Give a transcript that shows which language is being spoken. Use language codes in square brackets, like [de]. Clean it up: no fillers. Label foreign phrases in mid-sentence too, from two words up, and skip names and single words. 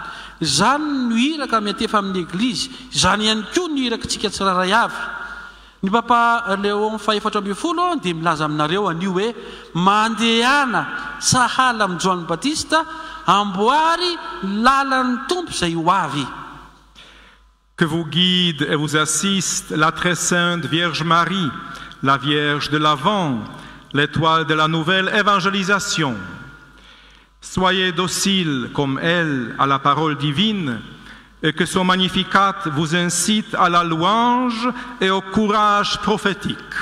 [mg] Izany no iraka miantefa amin'ny Eglizy, izany ihany koa no irakatsika tsiraray avy. Ny Papa Léon XIV dia milaza aminareo anio hoe mandehana sahala amin'ny Johanny Batista amboary lalan'ny tompo izay ho avy. [fr] Que vous guide et vous assiste la très sainte Vierge Marie, la Vierge de l'Avent, l'étoile de la nouvelle évangélisation. Soyez dociles comme elle à la parole divine et que son Magnificat vous incite à la louange et au courage prophétique.